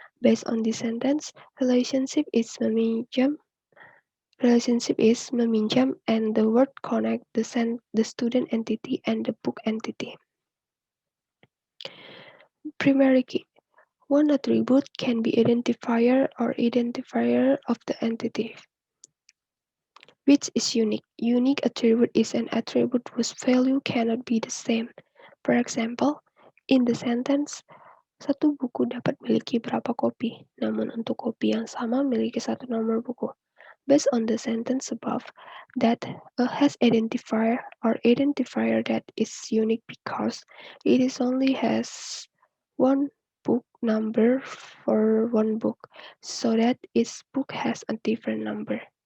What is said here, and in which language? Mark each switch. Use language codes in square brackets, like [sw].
[en] Based on this sentence, relationship is meminjam and the word connect the student entity and the book entity. Primary key. One attribute can be identifier or identifier of the entity, which is unique. Unique attribute is an attribute whose value cannot be the same. For example, in the sentence, [id] satu buku dapat memiliki berapa kopi, namun untuk kopi yang sama memiliki satu nomor buku. [en] Based on the sentence above, that has identifier or identifier that is unique because it is only has one book number for one book, so that each book has a different number.